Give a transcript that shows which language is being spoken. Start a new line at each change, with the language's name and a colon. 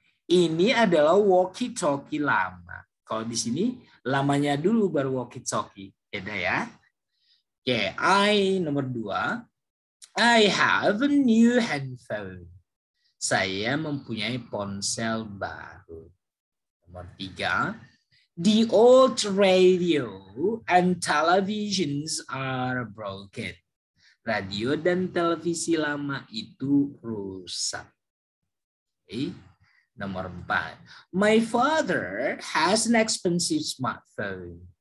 Indonesian: Ini adalah walkie-talkie lama. Kalau di sini, lamanya dulu baru walkie-talkie. Beda ya. Oke, nomor 2.
English: I have a new handphone.
Indonesian: Saya mempunyai ponsel baru. Nomor 3.
English: The old radio and televisions are broken.
Indonesian: Radio dan televisi lama itu rusak. Okay. Nomor 4.
English: My father has an expensive smartphone.